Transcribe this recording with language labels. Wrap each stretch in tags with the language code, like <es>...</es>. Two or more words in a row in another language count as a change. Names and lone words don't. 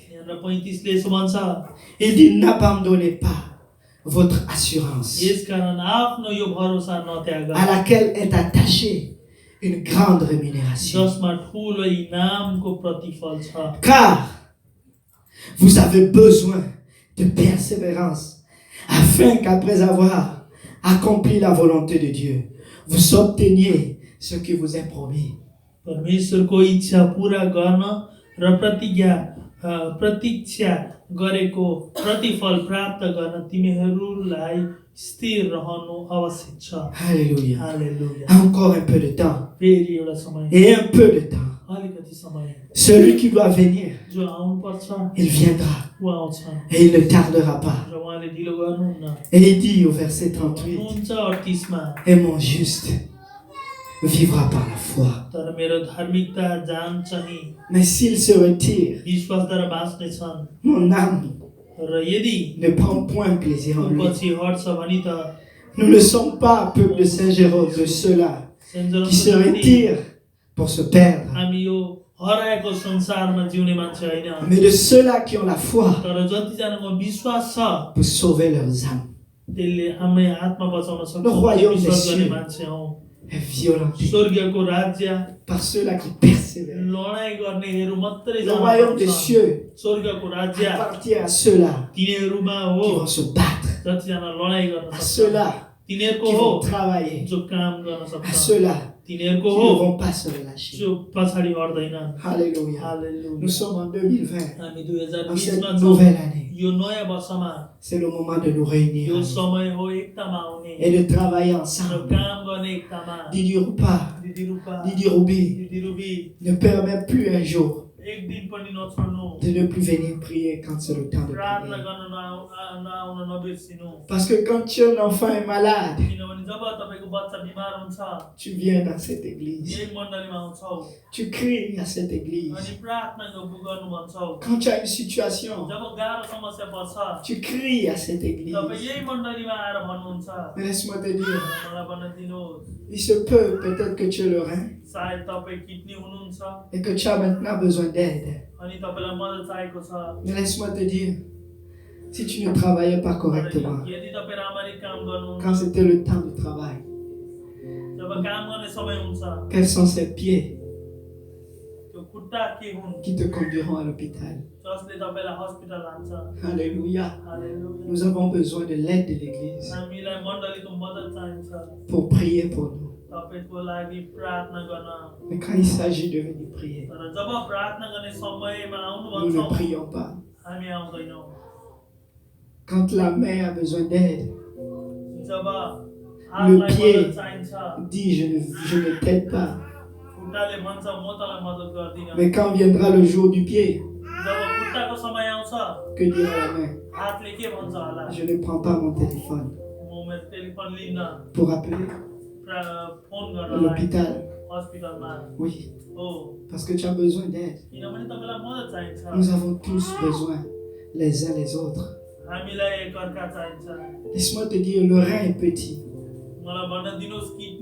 <fr>Il dit, n'abandonnez pas votre assurance à laquelle est attachée une grande rémunération. Car vous avez besoin de persévérance afin qu'après avoir accompli la volonté de Dieu, vous obteniez ce qui vous est promis.</fr> <ne>गरेको प्रतिफल प्राप्त गर्न तिमीहरूलाई स्थिर रहनु आवश्यक छ.</ne> <fr>Alléluia. Alléluia. Encore un peu de temps.</fr> <ne>फेरि एउटा समय.</ne> <fr>Et un peu de temps.</fr> <ne>अलिकति समय.</ne> <fr>Celui qui doit venir,</fr> <ne>जो आउनुपर्छ.</ne> <fr>il viendra.</fr> <ne>उ आउँछ.</ne> <fr>Et il ne tardera pas.</fr> <ne>र उहाँले ढिलो गर्नुहुन्न.</ne> <fr>Et il dit au verset 38,</fr> <ne>हुन्छ 38 मा.</ne> <fr>et mon juste vivra par la foi.</fr> <ne>तर मेरो धार्मिकता जान्छ नि.</ne> <fr>Mais s'il se retire,</fr> <ne>विश्वासद्वारा बाँच्ने छन्.</ne> <fr>mon âme</fr> <ne>र यदि</ne> <fr>ne prend point plaisir en lui.</fr> <ne>पछि हट्छ भने त</ne> <fr>Nous ne sommes pas, peuple de Saint-Jérôme, de ceux-là qui se retirent pour se perdre,</fr> <ne>हामी यो हराएको संसारमा जिउने मान्छे हैन.</ne> <fr>mais de ceux-là qui ont la foi</fr> <ne>तर जतिजनाको विश्वास छ</ne> <fr>pour sauver leurs âmes.</fr> <ne>त्यसले हामी आत्मा बचाउन सक्छ.</ne> <fr>Le royaume des</fr> <ne>विश्वास गर्ने</ne> <fr>cieux</fr> <ne>मान्छे हौ.</ne> <fr>est violenté</fr> <ne>स्वर्गको राज्य</ne> <fr>par ceux-là qui persévèrent.</fr> <ne>लडाई गर्नेहरू मात्रै</ne> <fr>Le royaume des cieux</fr> <ne>स्वर्गको राज्य</ne> <fr>appartient à ceux-là</fr> <ne>तिनीहरूमा</ne> <fr>qui</fr> <ne>हो.</ne> <fr>vont se battre,</fr> <ne>जतिजना लडाई गर्न</ne> <fr>à</fr> <ne>सक्छ</ne> <fr>ceux-là</fr> <ne>तिनीहरूको</ne> <fr>qui</fr> <ne>हो.</ne> <fr>vont travailler,</fr> <ne>जो काम गर्न</ne> <fr>à</fr> <ne>सक्छ</ne> <fr>ceux-là</fr> <ne>तिनीहरूको</ne> <fr>qui</fr> <ne>हो.</ne> <fr>ne vont pas se relâcher.</fr> <ne>जो पछाडि हट्दैन.</ne> <fr>Alléluia.</fr> <ne>हालेलुया.</ne> <fr>Nous sommes en 2020,</fr> <ne>हामी</ne> <fr>en 2020 cette</fr> <ne>मा छौं.</ne> <fr>nouvelle année.</fr> <ne>यो नयाँ वर्षमा</ne> <fr>c'est le moment de nous réunir</fr> <ne>यो समय हो एकतामा आउने</ne> <fr>et de travailler</fr> <ne>र</ne> <fr>ensemble.</fr> <ne>काम गर्ने एकतामा।</ne> <fr>Didi Rupa,</fr> <ne>दिदी रूपा,</ne> <fr>Didi Ruby,</fr> <ne>दिदी रुबी,</ne> <fr>ne permet plus un jour</fr> <ne>एक दिन पनि नछोड्नु,</ne> <fr>de ne plus venir prier quand c'est le temps de</fr> <ne>प्रार्थना</ne> <fr>prier.</fr> <ne>गर्न नआउन नबिर्सिनु।</ne> <fr>Parce que quand un enfant est malade,</fr> <ne>किनभने जब तपाईको बच्चा बिमार हुन्छ,</ne> <fr>tu viens dans cette église,</fr> <ne>यही मण्डलीमा आउँछौ</ne> <fr>tu cries à cette église.</fr> <ne>अनि प्रार्थना गर्नु भन्छौ।</ne> <fr>Quand tu as une situation,</fr> <ne>जब गाह्रो समस्या पर्छ,</ne> <fr>tu cries à cette église.</fr> <ne>तपाईँ यही मण्डलीमा आएर भन्नुहुन्छ।</ne> <fr>Mais laisse-moi te dire,</fr> <ne>मलाई भन्न दिनुहोस्,</ne> <fr>il se peut peut-être que tu es le rein</fr> <ne>सायद तपाईँ किडनी हुनुहुन्छ</ne> <fr>et que tu as maintenant besoin d'aide.</fr> <ne>अनि तपाईलाई मद्दत चाहिएको छ।</ne> <fr>Mais laisse-moi te dire, si tu ne travaillais pas correctement,</fr> <ne>यदि तपाईँ राम्ररी काम गर्नुहुन्छ,</ne> <fr>quand c'était le temps de travail,</fr> <ne>जब काम गर्ने समय हुन्छ,</ne> <fr>quels sont ces pieds</fr> <ne>त्यो खुट्टा के हुन्</ne> <fr>qui te conduiront à l'hôpital?</fr> <ne>जसले तपाईलाई हस्पिटल लान्छ।</ne> <fr>Alléluia.</fr> <ne>हालेलुया।</ne> <fr>Nous avons besoin de l'aide de l'église</fr> <ne>हामीलाई मण्डलीको मद्दत चाहिन्छ</ne> <fr>pour prier pour nous.</fr> <ne>तपाईको लागि प्रार्थना गर्न।</ne> <fr>Mais quand il s'agit de venir prier,</fr> <ne>तर जब प्रार्थना गर्ने समयमा आउनु</ne> <fr>nous ne</fr> <ne>भन्छौँ,</ne> <fr>prions pas.</fr> <ne>हामी आउँदैनौँ।</ne> <fr>Quand la main a besoin d'aide,</fr> <ne>जब</ne> <fr>Le</fr> <ne>हातलाई</ne> <fr>pied.</fr> <ne>मद्दत चाहिन्छ,</ne> <fr>dit je ne t'aide pas.</fr> <ne>खुट्टाले भन्छ म तँलाई मद्दत गर्दिनँ।</ne> <fr>Mais quand viendra le jour du pied,</fr> <ne>जब खुट्टाको समय आउँछ,</ne> <fr>que dira la main?</fr> <ne>हातले के भन्छ होला?</ne> <fr>Je ne prends pas mon téléphone</fr> <ne>म मेरो टेलिफोन लिन्न,</ne> <fr>pour appeler</fr> <ne>फोन</ne> <fr>à</fr> <ne>गर्नलाई</ne> <fr>l'hôpital.</fr> <ne>हस्पिटलमा।</ne> <fr>Oui,</fr> <ne>हो,</ne> <fr>parce que tu as besoin d'aide.</fr> <ne>किनभने तपाईलाई मद्दत चाहिन्छ।</ne> <fr>Nous avons tous besoin les uns les autres.</fr> <ne>हामीलाई एकअर्का चाहिन्छ।</ne> <fr>Laisse-moi te dire, le rein est petit,</fr> <ne>मलाई भन्न दिनुहोस्, किडनी</ne>